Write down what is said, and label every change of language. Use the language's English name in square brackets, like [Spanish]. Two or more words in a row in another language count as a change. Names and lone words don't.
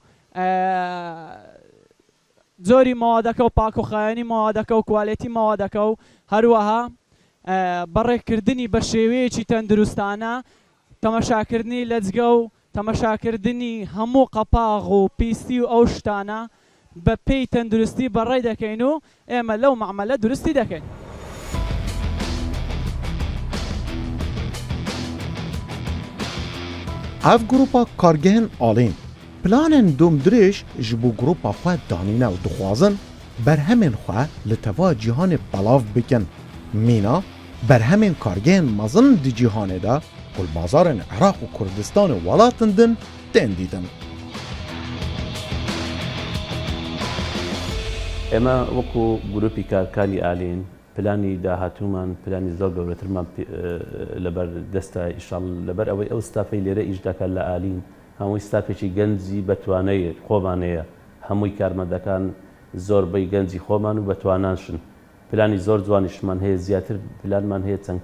[Central Kurdish] زۆری مەوادەکە و پاک و خاوێنی مەوادەکە و کوالێتی مەوادەکە و هەروەها بەڕێکردنی بە شێوەیەکی تەندروستانە تەمەشاکردنی لەجگە و تەمەشاکردنی هەموو قەپاغ و پیستی و ئەو شتانە بە پێی تەندروستی بەڕێ دەکەین و ئێمە لەو مەعمەلە دروستی دەکەین. [Kurdish] Ev grupa kargehên alîn planên domdirêj ji bo grupa xwe danîne û dixwazin berhemên xwe li teva cîhanê belav bikin. Mîna berhemên kargehên mezin di cîhanê de gulbazarên Iraq û Kurdistanê welatên din tên dîtin. [Central Kurdish] ئێمە وەکو گروپی کارکانی ئالین پلانی داهاتوومان پلانی زۆر گەورەترمان لەبەر دەستە ئیشاڵ لەبەر ئەوەی ئەو ستافەی لێرە ئیش دەکات لە ئالین هەمووی ستافێکی گەنجی بەتوانەی خۆمانەیە هەمووی کارمەندەکان زۆربەی گەنجی خۆمان و بەتوانانشن پلانی زۆر جوانیشمان هەیە زیاتر پلانمان هەیە چەند